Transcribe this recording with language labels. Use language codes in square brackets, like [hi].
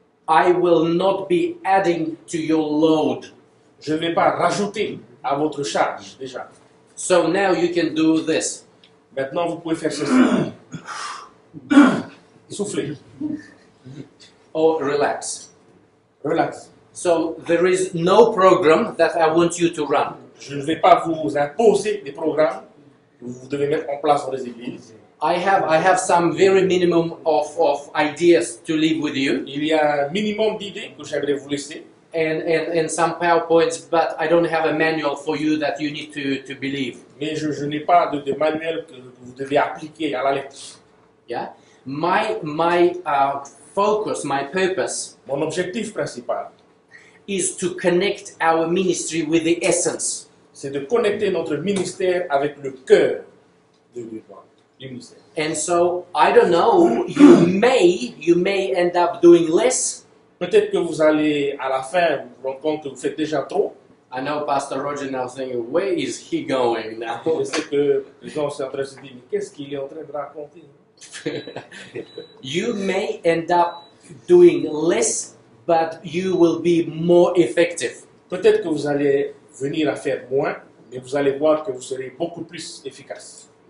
[en] I will not be adding to your load. [fr] je ne vais pas rajouter à votre charge déjà. [en] So now you can do this. [fr] Maintenant, vous pouvez faire ceci. Soufflez. [en] Or relax. Relax. So there is no program that I want you to run. [fr] Je ne vais pas vous imposer des programmes que vous devez mettre en place dans les églises. [en] I have some very minimum of ideas to leave with you [fr] Il y a un minimum d'idées que j'aimerais vous laisser [en] and some PowerPoints, but I don't have a manual for you that you need to believe. [fr] mais je n'ai pas de manuel que vous devez appliquer à la lettre. [en] Yeah? My focus, my purpose [fr] Mon objectif principal, [en] is to connect our ministry with the essence. [fr] c'est de connecter notre ministère avec le cœur du ministère. [en] And so, I don't know, you may end up doing less. [fr] Peut-être que vous allez, à la fin, vous rendre compte que vous faites déjà trop. [en] I know Pastor Roger now thinking, where is he going now? [fr] Je sais que les gens sont en train de se dire, mais qu'est-ce qu'il est en train de raconter? [en] You may end up doing less, but you will be more effective. [fr] Peut-être que vous allez venir à faire moins, mais vous allez voir que vous serez beaucoup plus efficace.